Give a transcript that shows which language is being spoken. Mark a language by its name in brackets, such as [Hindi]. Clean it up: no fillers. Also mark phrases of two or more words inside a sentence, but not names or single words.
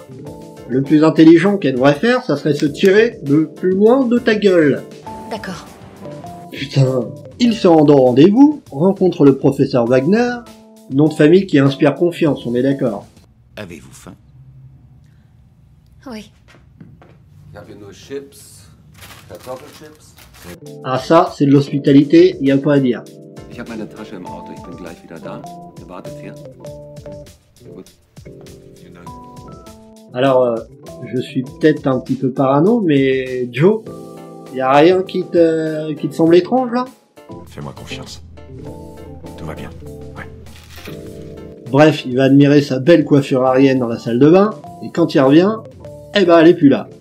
[French] Le plus intelligent qu'elle devrait faire, ça serait se tirer le plus loin de ta gueule. D'accord. Putain. Ils se rendent au rendez-vous, rencontrent le professeur Wagner, nom de famille qui inspire confiance, on est d'accord. Avez-vous faim? Oui. [German] Ich habe hier nur Chips, Kartoffelchips. [French] Ah ça, c'est de l'hospitalité, y a pas à dire. [German] Ich habe meine Tasche im Auto, ich bin gleich wieder da. Ihr wartet hier. Gut. Vielen Dank. [French] Alors, je suis peut-être un petit peu parano, mais Joe, y a rien qui te semble étrange là? Fais-moi confiance. Tout va bien. Ouais. Bref, il va admirer sa belle coiffure arienne dans la salle de bain, et quand il revient, eh ben elle est plus là.